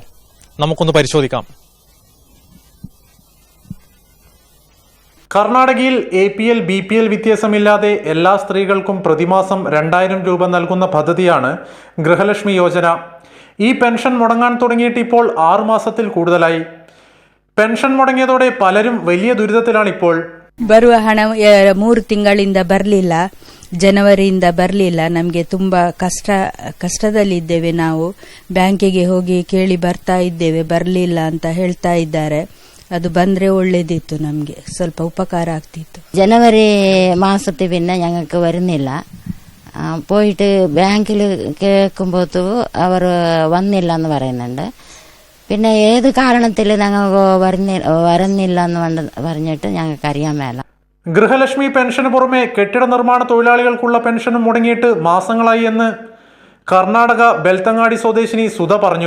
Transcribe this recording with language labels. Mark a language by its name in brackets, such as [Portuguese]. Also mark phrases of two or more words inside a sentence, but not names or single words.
[Malayalam] നമുക്കൊന്ന് പരിശോധിക്കാം. കർണാടകയിൽ APL BPL വ്യത്യാസമില്ലാതെ എല്ലാ സ്ത്രീകൾക്കും പ്രതിമാസം 2000 രൂപ നൽകുന്ന പദ്ധതിയാണ് ഗൃഹലക്ഷ്മി യോജന. ഈ പെൻഷൻ മുടങ്ങാൻ തുടങ്ങിയിട്ട് ഇപ്പോൾ 6 മാസത്തിൽ കൂടുതലായി. പെൻഷൻ മുടങ്ങിയതോടെ പലരും വലിയ ദുരിതത്തിലാണിപ്പോൾ. [Kannada] ಬರುವ ಹಣ 3 ತಿಂಗಳಿಂದ ಬರಲಿಲ್ಲ, ಜನವರಿಯಿಂದ ಬರಲಿಲ್ಲ. ನಮಗೆ ತುಂಬಾ ಕಷ್ಟದಲ್ಲಿದ್ದೇವೆ. ನಾವು ಬ್ಯಾಂಕಿಗೆ ಹೋಗಿ ಕೇಳಿ ಬರ್ತಾ ಇದ್ದೇವೆ, ಬರಲಿಲ್ಲ ಅಂತ ಹೇಳ್ತಾ ಇದ್ದಾರೆ. അത് ಬಂದ್ರೆ ಒಳ್ಳೇದಿತ್ತು, ನಮಗೆ ಸ್ವಲ್ಪ ಉಪಕಾರ ಆಗ್ತಿತ್ತು. [Malayalam] ജനുവരി മാസത്തിൽ പിന്നെ ഞങ്ങൾക്ക് വരുന്നില്ല. പോയിട്ട് ബാങ്കിൽ കേൾക്കുമ്പോൾ അവർ വന്നില്ല എന്ന് പറയുന്നുണ്ട്. പിന്നെ ഏത് കാരണത്തിൽ ഞങ്ങൾക്ക് വരുന്നില്ല എന്ന് പറഞ്ഞിട്ട് ഞങ്ങൾക്ക് അറിയാൻ മേല. ഗൃഹലക്ഷ്മി പെൻഷന് പുറമെ കെട്ടിട നിർമ്മാണ തൊഴിലാളികൾക്കുള്ള പെൻഷനും മുടങ്ങിയിട്ട് മാസങ്ങളായി എന്ന് കർണാടക ബെൽത്തങ്ങാടി സ്വദേശിനി സുധ പറഞ്ഞു.